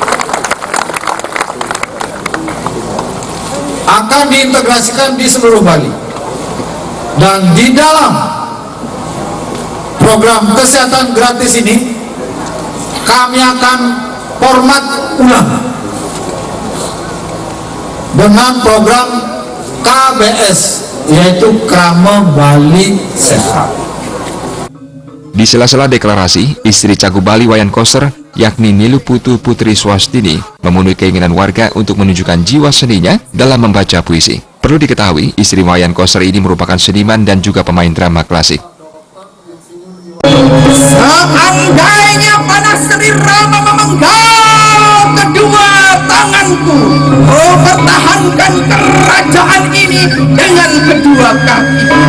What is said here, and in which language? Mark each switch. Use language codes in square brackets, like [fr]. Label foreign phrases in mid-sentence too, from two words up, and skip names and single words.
[id] Akan diintegrasikan di seluruh Bali, dan di dalam program kesehatan gratis ini kami akan format ulang dengan program KBS, yaitu Krama Bali Sehat. Di sela-sela deklarasi, istri Cagup Bali Wayan Koster, yakni Nilu Putu Putri Swastini, memenuhi keinginan warga untuk menunjukkan jiwa seninya dalam membaca puisi. Perlu diketahui, istri Wayan Koster ini merupakan seniman dan juga pemain drama klasik. Seandainya panas Sri Rama memenggal kedua tanganku, oh pertahankan kerajaan ini dengan kedua kaki.